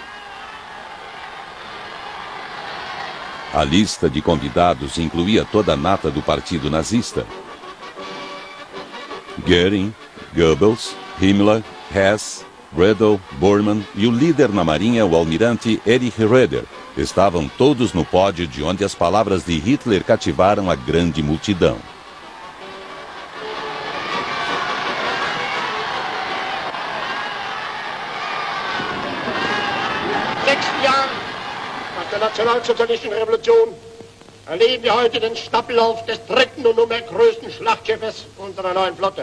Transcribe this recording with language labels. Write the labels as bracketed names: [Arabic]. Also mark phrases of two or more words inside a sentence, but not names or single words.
[Portuguese] A lista de convidados incluía toda a nata do partido nazista. Goering, Goebbels, Himmler, Hess, Redl, Bormann e o líder na marinha, o almirante Erich Roeder, estavam todos no pódio de onde as palavras de Hitler cativaram a grande multidão. [German] Der nationalsozialistischen Revolution erleben wir heute den Staffellauf des dritten und nunmehr größten Schlachtschiffes unserer neuen Flotte.